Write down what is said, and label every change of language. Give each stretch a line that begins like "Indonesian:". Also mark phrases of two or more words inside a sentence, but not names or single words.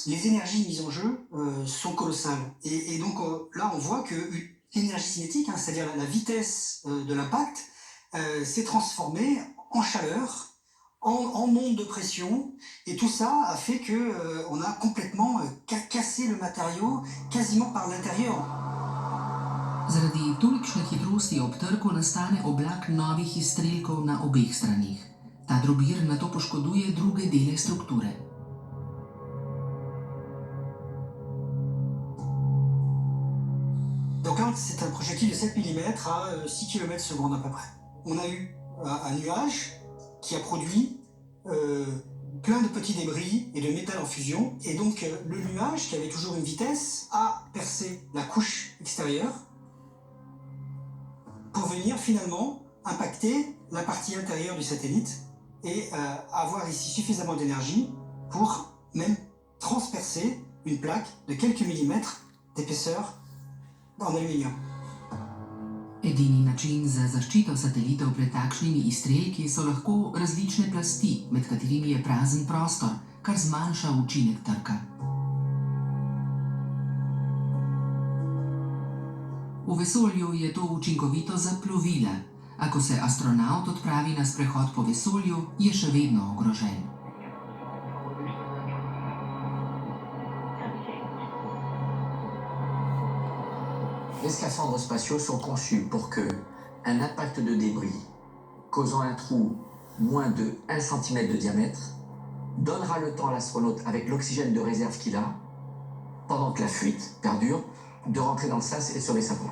French: Les énergies mises en jeu sont colossales. Et donc là, on voit que l'énergie cinétique, c'est-à-dire la vitesse de l'impact, s'est transformée en chaleur, en onde de pression. Et tout ça a fait qu'on a complètement cassé le matériau quasiment par l'intérieur.
Slovenian: Zaradi tolikšne hitrosti ob trku nastane oblak novih izstrelkov na obeh stranih. Ta drobir nato poškoduje druge dele strukture.
French: Donc là, c'est un projectile de 7 mm à 6 km/s à peu près. On a eu un nuage qui a produit plein de petits débris et de métal en fusion. Et donc le nuage, qui avait toujours une vitesse, a percé la couche extérieure pour venir finalement impacter la partie intérieure du satellite et avoir ici suffisamment d'énergie pour même transpercer une plaque de quelques millimètres d'épaisseur en aluminium.
Slovenian: Edini način za zaščito satelitov pred takšnimi izstrelki so lahko različne plasti, med katerimi je prazen prostor, kar zmanjša učinek trka. V vesolju je to učinkovito za plovila, a ko se astronavt odpravi na sprehod po vesolju, je še vedno ogrožen.
French: Les scaphandres spatiaux sont conçus pour que un impact de débris causant un trou moins de 1 cm de diamètre donnera le temps à l'astronaute, avec l'oxygène de réserve qu'il a, pendant que la fuite perdure, de rentrer dans le sas et de sauver sa peau.